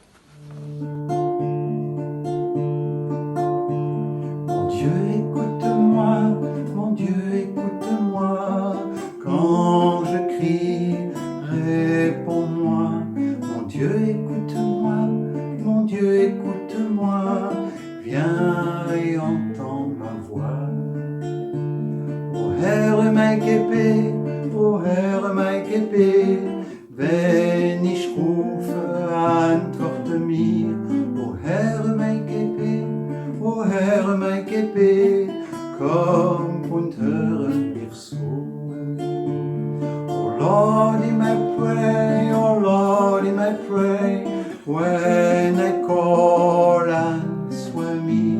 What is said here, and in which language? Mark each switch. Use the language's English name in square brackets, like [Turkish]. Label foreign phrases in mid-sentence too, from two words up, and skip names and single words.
[French] Mon Dieu, écoute-moi, mon Dieu, écoute-moi, quand je crie, réponds-moi. Mon Dieu, écoute-moi, mon Dieu, écoute-moi, viens et entends ma voix. [German] O Herr, mein Gebet, o Herr, mein Gebet, wenn ich rufe, antworte mir. O Herr, mein Gebet, o Herr, mein Gebet, komm und höre mir zu. [English] O Lord, Him I pray, O Lord, Him I pray, when I call, answer me.